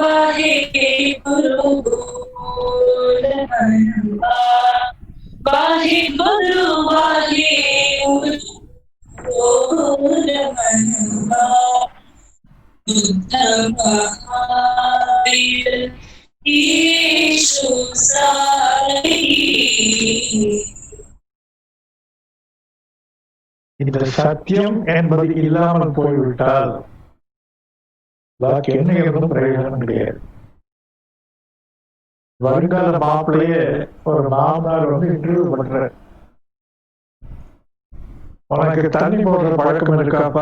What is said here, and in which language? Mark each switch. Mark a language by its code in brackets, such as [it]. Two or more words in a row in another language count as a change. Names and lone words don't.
[hi] बोल मनम्बा, वाहे गुरु बोल मनम्बा, बुद्ध महावीर ईशु साई. [ta] இந்த சத்தியம் என்பது இல்லாமல் போய்விட்டால் பாக்கி என்ன இருந்தும் பிரயோஜனம் கிடையாது. வருங்கால மாப்பிள்ளைய ஒரு மாமனார் இன்டர்வியூ பண்ற, உனக்கு தண்ணி போடுற பழக்கம் இருக்காப்பா?